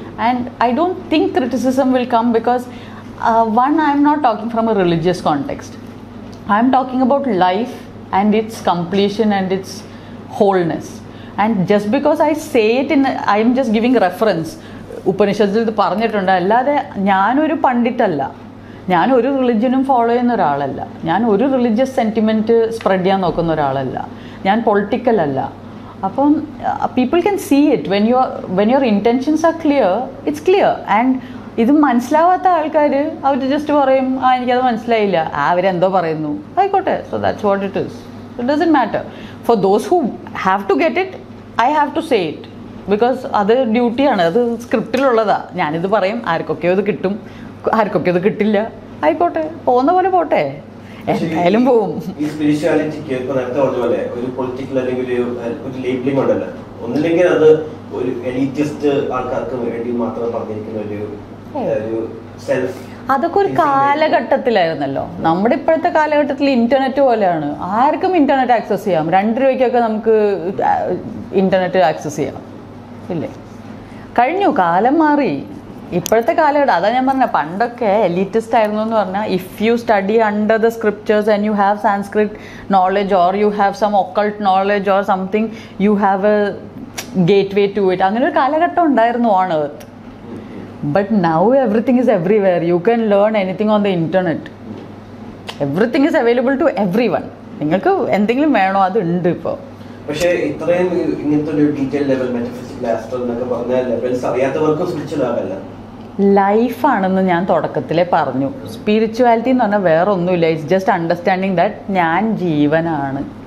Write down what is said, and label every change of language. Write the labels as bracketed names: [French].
[English] And I don't think criticism will come because one, I am not talking from a religious context. I am talking about life and its completion and its wholeness. And just because I say it I am just giving reference. [Malayalam] ഉപനിഷത്തിൽ ഇത് പറഞ്ഞിട്ടുണ്ട്. അല്ലാതെ ഞാനൊരു പണ്ഡിറ്റല്ല, ഞാനൊരു റിലിജ്യനും follow ചെയ്യുന്ന ഒരാളല്ല, ഞാൻ ഒരു റിലീജിയസ് സെൻറ്റിമെൻറ്റ് സ്പ്രെഡ് ചെയ്യാൻ നോക്കുന്ന ഒരാളല്ല, ഞാൻ പൊളിറ്റിക്കൽ അല്ല. [English] അപ്പം people can see it when your intentions are clear, it's clear. [Malayalam] And ഇത് മനസ്സിലാവാത്ത ആൾക്കാർ അവർ ജസ്റ്റ് പറയും എനിക്കത് മനസ്സിലായില്ല, അവരെന്തോ പറയുന്നു, ആയിക്കോട്ടെ. [English] So that's what it is. It doesn't matter. For those who have to get it, I have to say it. [Malayalam] Because അത് ഡ്യൂട്ടിയാണ്, അത് സ്ക്രിപ്റ്റിലുള്ളതാ. ഞാനിത് പറയും, ആർക്കൊക്കെയോ ഇത് കിട്ടും, ആർക്കൊക്കെ ഇത് കിട്ടില്ല, ആയിക്കോട്ടെ, പോകുന്ന പോലെ പോട്ടെ, എന്തായാലും പോവും. ഈ സ്പിരിച്വാലിറ്റിക്ക് ഇപ്പൊ നേരത്തെ പറഞ്ഞ പോലെ ഒരു പൊളിറ്റിക്കൽ അല്ലെങ്കിൽ ഒരു ലേബിളിംഗ് ഉണ്ടല്ലോ, ഒന്നില്ലെങ്കിൽ അത് ഒരു എലീറ്റിസ്റ്റ് ആൾക്കാർക്ക് വേണ്ടി മാത്രം പറഞ്ഞിരിക്കുന്ന ഒരു സെൽഫ്. അതൊക്കെ ഒരു കാലഘട്ടത്തിലായിരുന്നല്ലോ. നമ്മുടെ ഇപ്പോഴത്തെ കാലഘട്ടത്തിൽ ഇന്റർനെറ്റ് പോലെയാണ്, ആർക്കും ഇന്റർനെറ്റ് ആക്സസ് ചെയ്യാം. 2 രൂപയ്ക്കൊക്കെ നമുക്ക് ഇന്റർനെറ്റ് ആക്സസ് ചെയ്യാം, ഇല്ലേ? കഴിഞ്ഞു, കാലം മാറി. ഇപ്പോഴത്തെ കാലഘട്ടം അതാ ഞാൻ പറഞ്ഞ, പണ്ടൊക്കെ എലീറ്റിസ്റ്റ് ആയിരുന്നു എന്ന് പറഞ്ഞാൽ [English] If you study under the scriptures and you have Sanskrit knowledge or you have some occult knowledge or something, you have a gateway to it. [Malayalam] അങ്ങനെ ഒരു കാലഘട്ടം ഉണ്ടായിരുന്നു [English] On earth. But now everything is everywhere. You can learn anything on the internet. Everything is available to everyone. [Malayalam] നിങ്ങൾക്ക് എന്തെങ്കിലും വേണോ അത് ഉണ്ട് ഇപ്പോൾ. പക്ഷേ ഇത്രയും ഇങ്ങനത്തെ ഒരു ഡീറ്റെയിൽ ലെവൽ മെറ്റഫിസിക്കൽ ആസ്ട്രോ എന്നൊക്കെ പറഞ്ഞ ലെവൽസ് അറിയാത്തവർക്ക് സ്പിരിച്വൽ ആകല്ല. ലൈഫാണെന്ന് ഞാൻ തുടക്കത്തിലേ പറഞ്ഞു. സ്പിരിച്വാലിറ്റി എന്ന് പറഞ്ഞാൽ വേറെ ഒന്നുമില്ല. [English] it's just understanding that [Malayalam] ഞാൻ ജീവനാണ്.